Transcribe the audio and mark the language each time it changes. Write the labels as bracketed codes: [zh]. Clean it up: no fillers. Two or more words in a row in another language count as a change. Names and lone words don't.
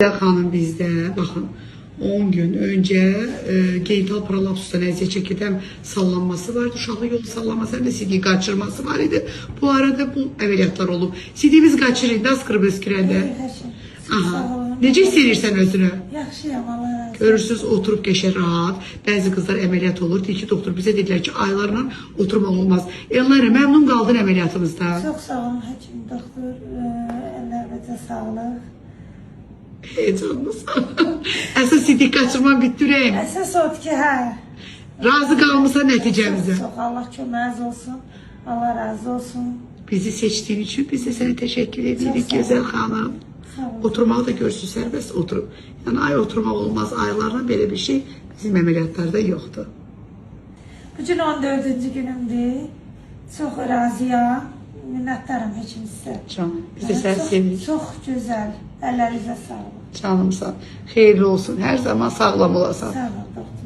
[tr] Hanım bizde bakın 10 gün önce [az] genital prolapsustan əziyyət çəkib həm sallanması vardı, uşaqlı yolu sallanması həm də sidik qaçırması var idi. Bu arada bu əməliyyatlar olub. Sidiyimiz qaçırır, az qırıb öskürəndə. Aha. Necə hiss edirsən özünü? Yaxşıyam, Allah razı olsun. Görürsünüz, oturup geçer rahat. Bəzi qızlar əməliyyat olur. Deyir ki, doktor bizə dedilər ki, aylarla oturmaq olmaz. Elnara, məmnun qaldın əməliyyatımızda. Çox sağ olun, həkim, doktor, əllərinizə sağlıq. Heyecanlısan. Əsas sidik qaçırman bitdirəyim. Əsas odur ki, hə. Razı qalmısan nəticəmizə. Çox, Allah köməyiniz olsun. Allah razı olsun. [tr] Bizi seçtiğin için biz de sana teşekkür edirik güzel hanım. Oturmağı da görsün, serbest oturup. Yani ay oturmak olmaz, aylarla böyle bir şey bizim əməliyyatlarda yoktu. [az] Bugün 14-cü günümdür. Çox razıyam. Minnətdaram həkim sizə. Canım, biz de səni sevirik. Çox gözəl. Əllərinizə sağlıq. Canımsan, xeyirli olsun, her zaman sağlam olasan. Sağ olun.